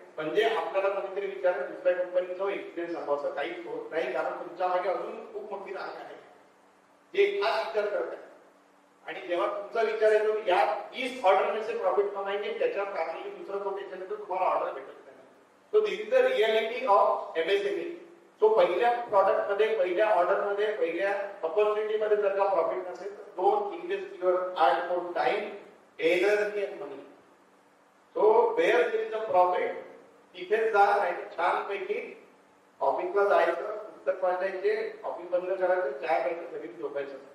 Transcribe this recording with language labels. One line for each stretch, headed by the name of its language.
Marathi: म्हणजे आपल्याला कोणीतरी विचारेल दुसऱ्या कंपनीचा एक्सपिरियन्स सांगायचं काहीच होत नाही, कारण तुमच्या मागे अजून खूप मोठी रांग आहे जे खास विचार करत आहे. आणि जेव्हा तुमचा विचार येतो या
Hindi: 20 ऑर्डर से प्रॉफिट कमाएंगे,
Marathi: त्याच्यावर काही दुसरं कोटेशन तर तुम्हाला ऑर्डर भेटत नाही.
English: So this is the reality of MSME.
Marathi: So पहिल्या प्रॉडक्ट मध्ये, पहिल्या ऑर्डर मध्ये, पहिल्या ऑपॉर्च्युनिटी मध्ये जर का प्रॉफिट नसेल तर
English: Don't invest your hard for time, energy and money. So where there is a profit
Marathi: तिथे जा. नाही छानपैकी ऑफिसला जायचं, पुस्तक वाचायचे, ऑफिस बंद करायचं, चहा प्यायचं, घरी झोपायचं.